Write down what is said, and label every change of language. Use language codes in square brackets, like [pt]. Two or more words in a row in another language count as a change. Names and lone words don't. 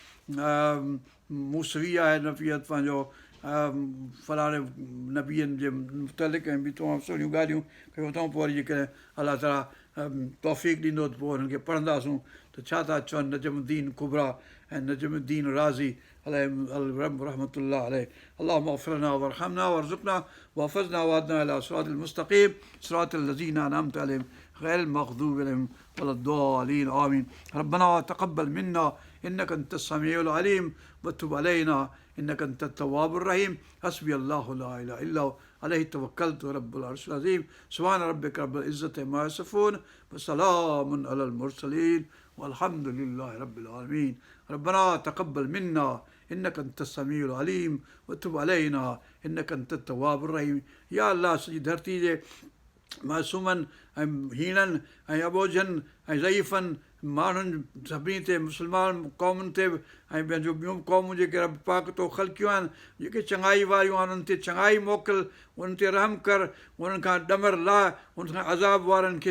[sd] मूसवी आहे नफ़ियत पंहिंजो फलाणे नबीअनि जे मुतलिक़ ऐं ॿी तमामु सुहिणियूं ॻाल्हियूं कयूं अथऊं पोइ वरी जेकॾहिं अलाह ताला तौफ़ीक़ ॾींदो त पोइ हुननि खे पढ़ंदासूं त छा था चवनि नजमुद्दीन कुबरा ऐं नजमुद्दीन राज़ी रहमतुल्लाह अलैह [ar] اللهم اغفر لنا وارحمنا وارزقنا واحفظنا واهدنا إلى الصراط المستقيم صراط الذين أنعمت عليهم غير المغضوب عليهم ولا الضالين آمين ربنا تقبل منا إنك أنت السميع العليم وتب علينا إنك أنت التواب الرحيم حسبي الله لا إله إلا هو عليه توكلت رب العرش العظيم سبحان ربك رب العزة عما يصفون وسلام على المرسلين والحمد لله رب العالمين ربنا تقبل منا إنك أنت السميع العليم وتب علينا إنك أنت التواب الرحيم [sd] या अल्लाह सॼी धरती जे मासूमनि ऐं हीणनि ऐं अबोझनि ऐं ज़ईफ़नि माण्हुनि सभिनी ते मुस्लमान क़ौमुनि ते ऐं पंहिंजो ॿियूं क़ौमूं जेके रब पाक तो ख़लकियूं आहिनि जेके चङाई वारियूं आहिनि उन्हनि ते चङाई मोकिल उन्हनि ते रहम कर उन्हनि खां ॾमर लाइ उन्हनि खां अज़ाब वारनि खे